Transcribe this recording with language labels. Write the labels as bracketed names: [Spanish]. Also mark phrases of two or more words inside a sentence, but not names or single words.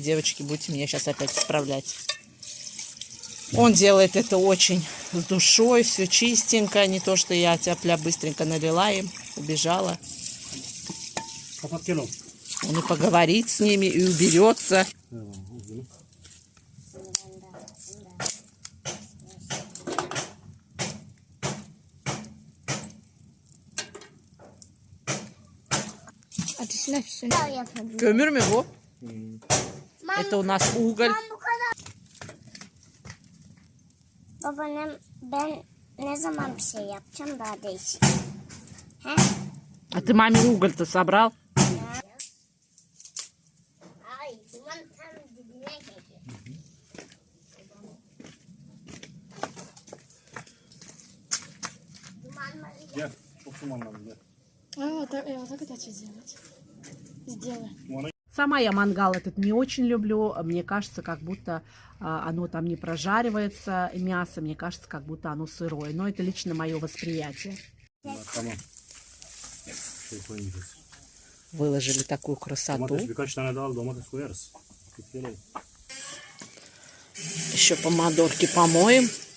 [Russian] Девочки, будете меня сейчас опять исправлять. Он делает это очень с душой, все чистенько. Не то, что я тяпля быстренько налила им, убежала. Он и поговорит с ними, и уберется. [Turkish] Kömür mü bu? [Russian] Это у нас уголь. [Turkish] Babaannem ben ne zaman bir şey yapacağım daha değişik. He? [Russian] А ты маме уголь-то собрал? [Turkish] Ay duman tam dibine geliyor. Dumanları Gel. Çok dumanlandı gel. [Russian] Вот так это что сделать? Сделай. Сама я мангал этот не очень люблю. Мне кажется, как будто оно там не прожаривается, мясо. Мне кажется, как будто оно сырое. Но это лично мое восприятие. [Turkish] Tamam. Şey koymayacağız. [Russian] Выложили такую красоту. [Turkish] Domates birkaç tane daha al, domates koyarız. Gelelim. [Russian] Еще помидорки помоем.